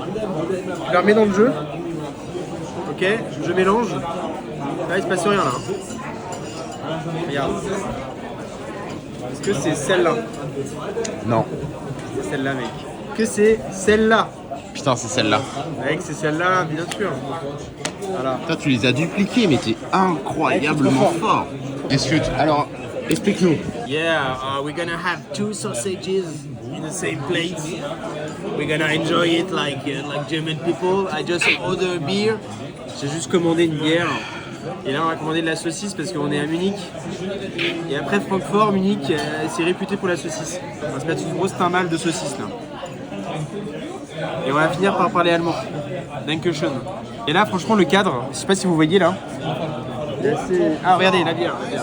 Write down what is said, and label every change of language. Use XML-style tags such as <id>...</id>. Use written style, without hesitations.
<fr>Tu la remets dans le jeu. Ok, je mélange. Là il se passe rien là. Regarde. Est-ce que c'est celle-là? Non. C'est celle-là mec. Que c'est celle-là? Putain, c'est celle-là. Mec c'est celle-là, bien sûr. Voilà. Toi, tu les as dupliqués, mais t'es incroyablement fort. Est-ce que alors, explique-nous.</fr> <en>Yeah, we're gonna have 2 sausages in the same plate. We're gonna enjoy it like German people. I just order a beer.</en> <fr>J'ai juste commandé une bière. Et là on va commander de la saucisse parce qu'on est à Munich. Et après Francfort, Munich, c'est réputé pour la saucisse. On va se mettre une grosse timbale de saucisse là. Et on va finir par parler allemand. Dankeschön. Et là franchement le cadre, je sais pas si vous voyez là. Il est assez... Ah regardez la bière.</fr>